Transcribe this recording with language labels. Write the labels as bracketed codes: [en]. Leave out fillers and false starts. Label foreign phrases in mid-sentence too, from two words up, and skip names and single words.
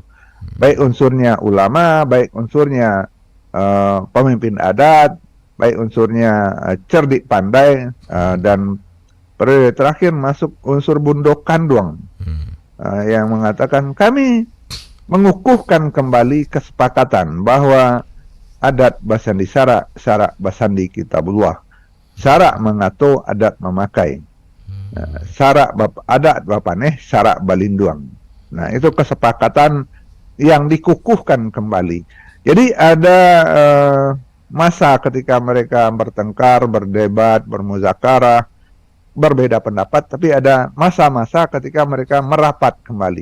[id] Baik unsurnya ulama, baik unsurnya pemimpin adat, baik unsurnya cerdik pandai, dan periode terakhir masuk unsur Bundo Kanduang yang mengatakan kami mengukuhkan kembali kesepakatan bahwa [min] adat basandi syarak, syarak basandi kitabullah, syarak mengato adat memakai, syarak adat bapaneh syarak balinduang. [id] Nah, itu kesepakatan yang dikukuhkan kembali. Jadi ada masa ketika mereka bertengkar, berdebat, bermuzakarah, berbeda pendapat, tapi ada masa-masa ketika mereka merapat kembali.